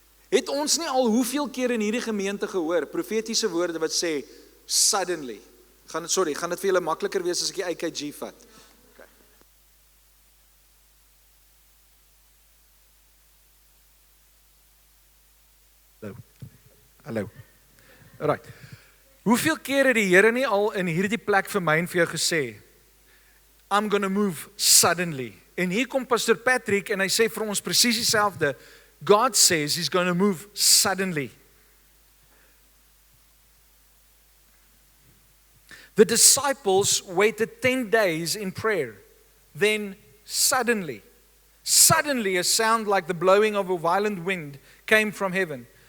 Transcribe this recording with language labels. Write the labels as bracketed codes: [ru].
[af] Het ons nie al hoeveel keer in hierdie gemeente gehoor, profetiese woorde wat sê, suddenly. Gaan dit vir julle makliker wees as ek die IKG vat? Hallo. Alright. Hoeveel keer het die Here nie al in hierdie plek vir my en vir jou gesê, [en] I'm going to move suddenly. [af] En hier kom Pastor Patrick en hy sê vir ons presies dieselfde. [en] God says he's going to move suddenly. The disciples waited 10 days in prayer. Then suddenly a sound like the blowing of a violent wind came from heaven.